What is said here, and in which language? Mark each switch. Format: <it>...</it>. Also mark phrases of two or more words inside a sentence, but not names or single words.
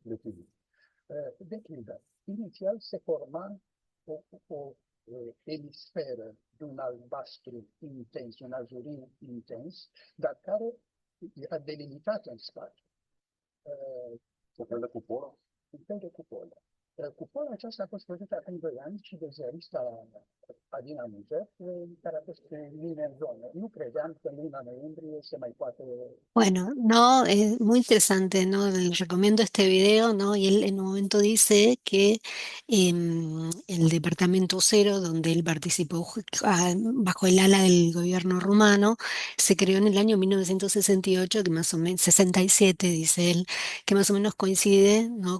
<ro>De pildă, inițial se forma o emisferă de un albastru intens, un azurin intens, dar care era delimitată în spațiu. Un fel de cupolă? Un fel de cupolă. Cupola aceasta a fost văzută acum 2 ani și de ziarista dinamică care a fost mine în zonă. Nu credeam că în luna noiembrie se mai poate.</ro> <es>Bueno, no, es muy interesante, ¿no? Les recomiendo este video, ¿no? Y él en un momento dice que el departamento cero, donde él participó bajo el ala del gobierno rumano, se creó en el año 1968, que más o menos, 67, dice él, que más o menos coincide, ¿no?</es>